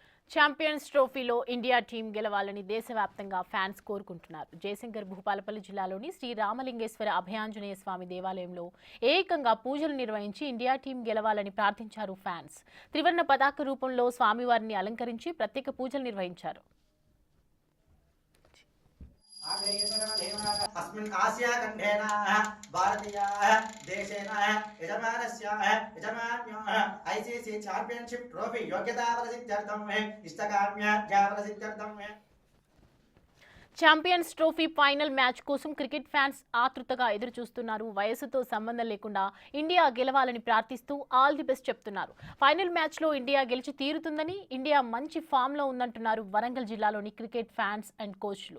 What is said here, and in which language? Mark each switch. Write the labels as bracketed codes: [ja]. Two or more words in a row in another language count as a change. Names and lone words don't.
[te] ఛాంపియన్స్ ట్రోఫీలో ఇండియా టీం గెలవాలని దేశవ్యాప్తంగా ఫ్యాన్స్ కోరుకుంటున్నారు. జయశంకర్ భూపాలపల్లి జిల్లాలోని శ్రీ రామలింగేశ్వర అభయాంజనేయ స్వామి దేవాలయంలో ఏకంగా పూజలు నిర్వహించి ఇండియా టీం గెలవాలని ప్రార్థించారు ఫ్యాన్స్. త్రివర్ణ పతాక రూపంలో స్వామివారిని అలంకరించి ప్రత్యేక పూజలు నిర్వహించారు. [sa] अस्मिन् आसियाखण्डेन भारतीयाः देशेन यजमान्योः ICC ఛాంపియన్షిప్ ట్రోఫీ योग्यताप्रसिद्ध्यर्थं इष्टकाम्याध्यापनसिद्ध्यर्थं [te] ఛాంపియన్స్ ట్రోఫీ [en] final match [te] కోసం [en] cricket fans [te] ఆతృతగా ఎదురు చూస్తున్నారు. వయసుతో సంబంధం లేకుండా ఇండియా గెలవాలని ప్రార్థిస్తూ [en] all the best [te] చెప్తున్నారు. [en] final matchlo [te] ఇండియా గెలిచి తీరుతుందని, ఇండియా మంచి ఫామ్లో ఉందంటున్నారు వరంగల్ జిల్లాలోని [en] cricket fans and coachlu.